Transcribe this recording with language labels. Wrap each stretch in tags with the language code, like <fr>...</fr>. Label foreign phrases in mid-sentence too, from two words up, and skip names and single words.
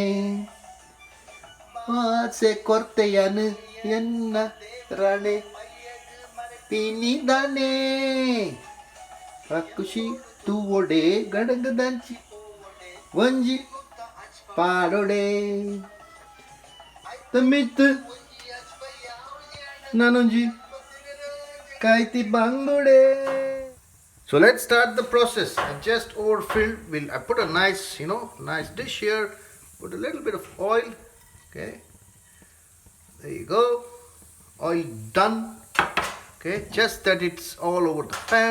<tcy>ಆಸೆ ಕೊರ್ತೆಯನು ಎನ್ನ ರಾಣೆ ತಿನಿದಾನೆ ಖುಷಿ ತೂವೊಡೆ ಗಡಗ ದಂಚಿ ಒಂಜಿ ಪಾಡೊಡೆ ತಮ್ಮಿತ್ತು ನಾನೊಂಜಿ kaiti bangude.</tcy> <en>So let's start the process. I just overfilled. I put a nice dish here. Put a little bit of oil. Okay, there you go. Oil done. Okay, just that it's all over the pan.</en>